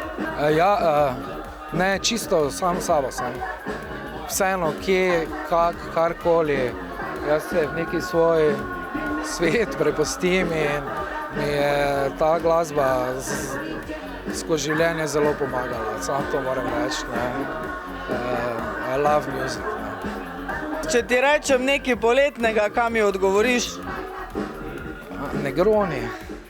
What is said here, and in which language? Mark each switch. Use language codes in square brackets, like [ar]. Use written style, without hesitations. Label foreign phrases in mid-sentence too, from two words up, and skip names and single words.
[sl] Ne, čisto sam sabo sem. Vseeno, kje, karkoli, jaz se v neki svoj svet prepustim in mi je ta glasba skozi življenje zelo pomagala, samo to moram reči. [en] I love music. [sl] Če ti rečem nekaj poletnega, kaj mi odgovoriš? Negroni.